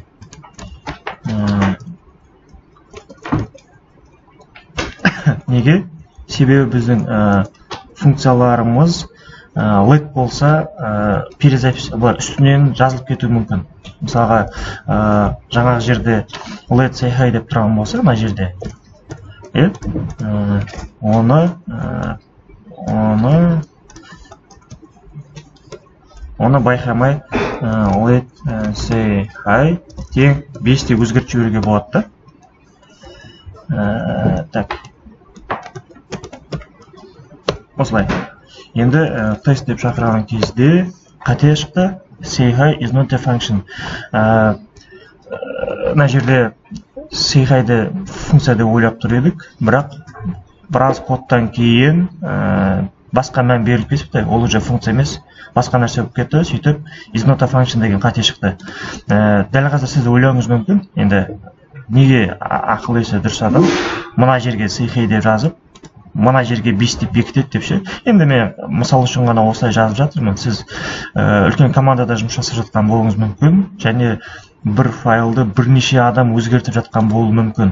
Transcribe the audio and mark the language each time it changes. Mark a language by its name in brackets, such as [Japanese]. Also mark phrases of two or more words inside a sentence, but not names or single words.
[Kazakh] Неге? Себебі біздің функцияларымыз let болса перезапись үстінен жазылып кетуі мүмкін. Мысалға жаңағы жерде let say hi деп тұрған болса, мына жерде оны байқамай let say hi тең 5 деп өзгертіп жіберуге болады да. Так. Осылай. Енді тест деп шақырған кезде қате шықты. [English] Say hi is not a function. [Kazakh] Мына жерде say hi-ді функция деп ойлап тұр едік, бірақ біраз кодтан кейін басқа мән беріліп кетіпті. Ол уже функция емес, басқа нәрсе болып кетті. Сөйтіп [English] is not a function [Kazakh] деген қате шықты. Дәл қазір сіз ойлауыңыз мүмкін. Енді неге ақыл есі дұрыс адам мына жерге say hi деп жазып, мына жерге 5 деп бекітеді деп ше. Енді мен мысал үшін ғана осылай жазып жатырмын. Сіз үлкен командада жұмыс жасап жатқан болуыңыз мүмкін, және бір файлды бірнеше адам өзгертіп жатқан болуы мүмкін.